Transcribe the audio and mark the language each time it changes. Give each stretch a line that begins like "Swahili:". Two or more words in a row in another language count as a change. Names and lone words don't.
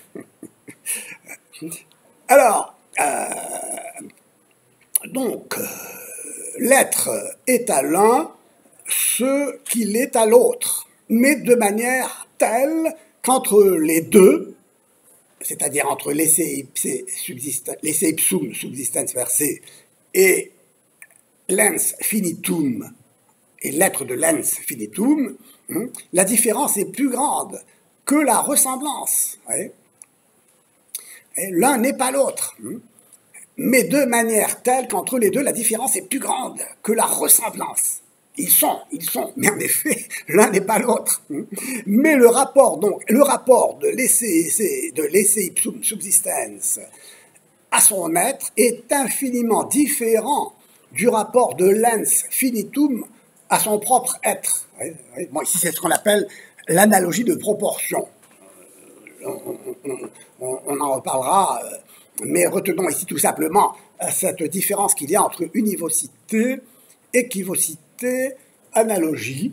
French: Alors, donc, l'être est à l'un ce qu'il est à l'autre, mais de manière telle qu'entre les deux, c'est-à-dire entre l'
Latin: esse ipsum subsistens per se
French: et l'
Latin: ens finitum
French: et l'être de l'
Latin: ens finitum,
French: la différence est plus grande que la ressemblance. L'un n'est pas l'autre, mais de manière telle qu'entre les deux, la différence est plus grande que la ressemblance. Ils sont, mais en effet, l'un n'est pas l'autre. Mais le rapport de l'
Latin: esse ipsum subsistens
French: à son être est infiniment différent du rapport de l'
Latin: ens finitum
French: à son propre être. Bon, ici, c'est ce qu'on appelle l'analogie de proportion. On en reparlera, mais retenons ici tout simplement cette différence qu'il y a entre univocité, équivocité, analogie.